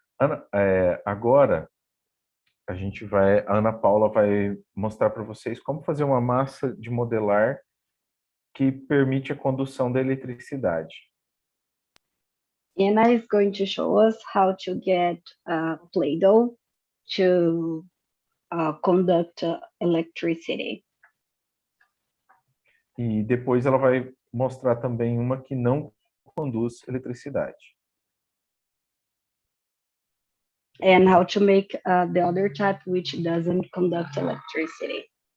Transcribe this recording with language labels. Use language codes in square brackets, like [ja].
[pt] Ana, agora a Ana Paula vai mostrar para vocês como fazer uma massa de modelar que permite a condução da eletricidade. [en] Anna is going to show us how to get Play-Doh to conduct electricity. [pt] E depois ela vai mostrar também uma que não conduz eletricidade. [en] And how to make the other type which doesn't conduct electricity.